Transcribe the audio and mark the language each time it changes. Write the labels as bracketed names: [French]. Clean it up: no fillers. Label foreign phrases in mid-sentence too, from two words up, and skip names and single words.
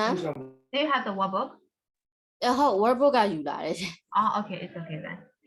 [English] do you have the workbook? [Burmese] ဟုတ် workbook ကယူလာတယ်ရှင် [English] Okay, it's okay then.